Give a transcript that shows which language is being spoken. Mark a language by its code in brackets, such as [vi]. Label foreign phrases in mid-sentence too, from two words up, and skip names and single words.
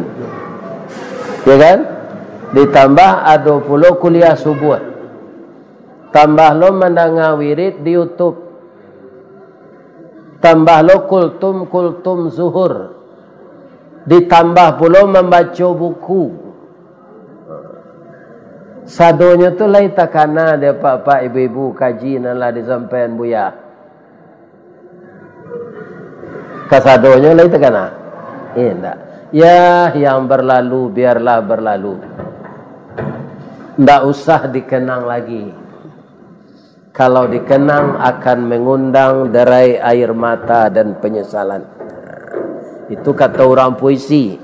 [id] Ya kan? Ditambah ada pula kuliah subuh. Tambah lo mendengar wirid di YouTube. Tambah lo kultum zuhur. Ditambah pula membaca buku. [min] Sadonya tu lai takana dia pak-pak ibu-ibu kaji nalah disampaikan buya. Kasadonya lai takana. [id] Enggak. Ya yang berlalu biarlah berlalu. Ndak usah dikenang lagi. Kalau dikenang akan mengundang derai air mata dan penyesalan. Itu kata orang puisi.